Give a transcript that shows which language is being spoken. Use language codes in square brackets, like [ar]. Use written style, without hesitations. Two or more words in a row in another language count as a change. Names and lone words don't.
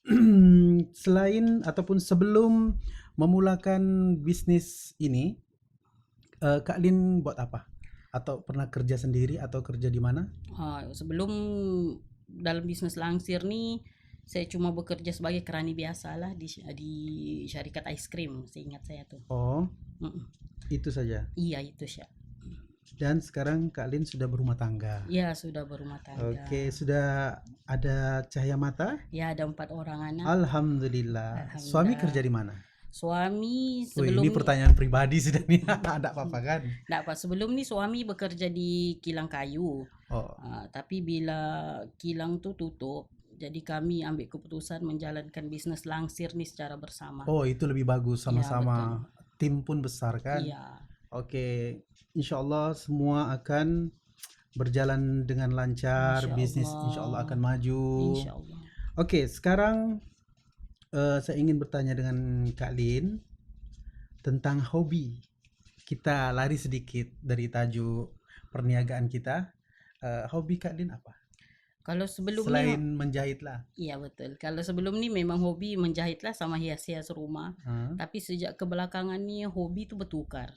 [ms] Selain ataupun sebelum memulakan bisnis ini, Kak Lin buat apa? Atau pernah kerja sendiri atau kerja di mana? Sebelum dalam bisnes langsir ni, saya cuma bekerja sebagai kerani biasa lah di syarikat [en] ice cream, [ms] seingat saya tu. Oh, Mm-mm. itu saja. Iya itu Syak. Dan sekarang Kak Lin sudah berumah tangga. Ya sudah berumah tangga. Oke, sudah ada cahaya mata? Ya ada 4 orang anak. Alhamdulillah. Suami kerja di mana? Suami Wih, sebelum ini pertanyaan pribadi sudah nih. Ada apa-apa kan? tak apa, sebelum ni suami bekerja di kilang kayu. Oh, Tapi bila kilang tu tutup, jadi kami ambil keputusan menjalankan bisnes langsir ni secara bersama. oh itu lebih bagus, Ya, sama-sama. Tim pun besar kan? Iya. Oke, [ar] إن شاء الله [ms] semua akan berjalan dengan lancar, Insya bisnis Allah. [ar] إن شاء الله [ms] akan maju. Insyaallah. Oke, sekarang saya ingin bertanya dengan Kak Lin tentang hobi. Kita lari sedikit dari tajuk perniagaan kita. Hobi Kak Lin apa? Kalau sebelum Selain ni, menjahit lah. iya betul. Kalau sebelum ni memang hobi menjahit lah sama hias-hias rumah. Tapi sejak kebelakangan ni hobi tu bertukar.